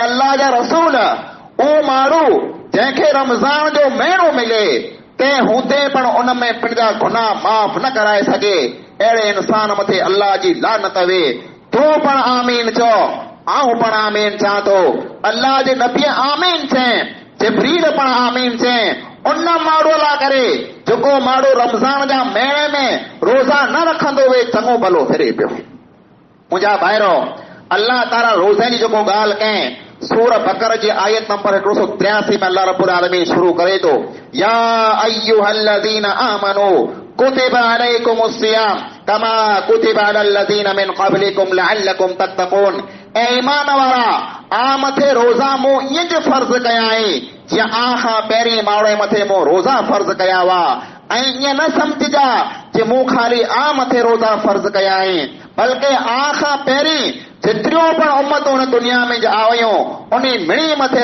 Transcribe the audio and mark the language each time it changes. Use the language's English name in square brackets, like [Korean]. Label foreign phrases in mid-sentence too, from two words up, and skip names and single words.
[Sindhi] अल्लाह जा रसूल ओ माण्हू जंहिंखे रमज़ान जो महीनो मिले तंहिं हूंदे पण उन में पंहिंजा गुनाह माफ़ न कराए सघे अहिड़े इंसान मथे अल्लाह जी लानत वे तू पण आमीन चओ आऊं पण आमीन चवां थो अल्लाह जे नबी आमीन चए जिब्रील पण आमीन चए उन माण्हू लाइ करे जेको माण्हू रमज़ान जा महीने में रोज़ा न रखंदो वे चङो भलो फिरे पियो। मुंहिंजा भाइरो [Arabic] الله تعالى [Sindhi] रोज़े जी जेको ॻाल्हि कयईं सूर बकर जी आयत नंबर 183 में [Arabic] الله رب العالمين [Sindhi] शुरू करे थो [Arabic] يا أيها الذين آمنوا كتب عليكم الصيام كما كتب على الذين من قبلكم لعلكم تتقون [Sindhi] ए ईमान वारा आ मथे रोज़ा मूं ईअं ज फर्ज़ कया आहिनि जीअं आ खां पहिरीं माण्हू मथे मूं रोज़ा फर्ज़ कया हुआ ऐं ईअं न सम्झिजा जे मूं ख़ाली आ मथे रोज़ा फर्ज़ कया आहिनि बल्कि आ खां पहिरीं जेतिरियूं पण उम्मतूं हिन दुनिया में आयूं उन मिणी मथे